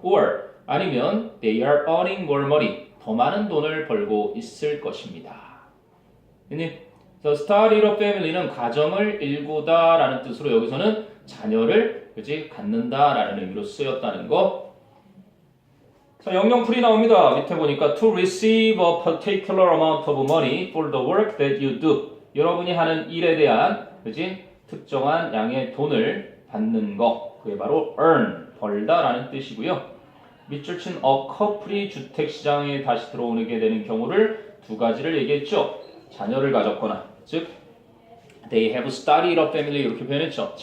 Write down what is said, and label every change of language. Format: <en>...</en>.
<ko>or, 아니면</ko> <en>they are earning more money,</en> <ko>더 많은 돈을 벌고 있을 것입니다. 그래서</ko> <en>started a family</en> <ko>는 가정을 일구다라는 뜻으로 여기서는 자녀를 그지 갖는다라는 의미로 쓰였다는 거. 자, 영영풀이 나옵니다. 밑에 보니까</ko> <en>to receive a particular amount of money for the work that you do.</en> <ko>여러분이 하는 일에 대한 그지 특정한 양의 돈을 받는 거. 그게 바로 earn, 벌다라는 뜻이고요. 밑줄 친 a couple이 주택시장에 다시 들어오게 되는 경우를 두 가지를 얘기했죠. 자녀를 가졌거나, 즉</ko> <en>they have started a family</en> <ko>이렇게 표현했죠.</ko>